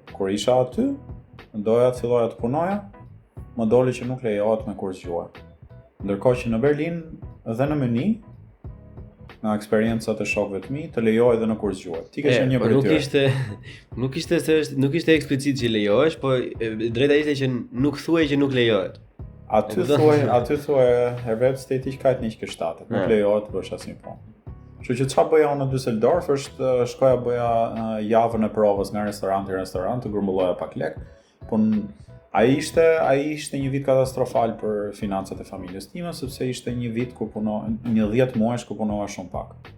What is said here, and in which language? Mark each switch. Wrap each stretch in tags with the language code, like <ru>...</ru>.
<sq>Kur isha aty, doja të filloja të punoja, më doli që nuk lejohet me kurs gjuhë. Ndërkohë që në Berlin dhe në Münih, nga eksperiencat e shokëve të mi, të lejohet edhe në kurs gjuhë. Ti ke qenë një prej tyre. Nuk ishte eksplicit që lejohesh, po drejta ishte që nuk thuaj që nuk lejohet. Aty thuaj</sq> <de>Erwerbstätig nicht gestattet.</de> <sq>Nuk lejohet të bësh asnjë punë. Kështu që çfarë bëja unë në Düsseldorf është shkoja bëja javën e provës nga restoranti në restorant, të grumbulloja pak lek. Po ai ishte një vit katastrofal për financat e familjes time, sepse ishte një vit ku një 10 muajsh ku punova shumë pak.</sq>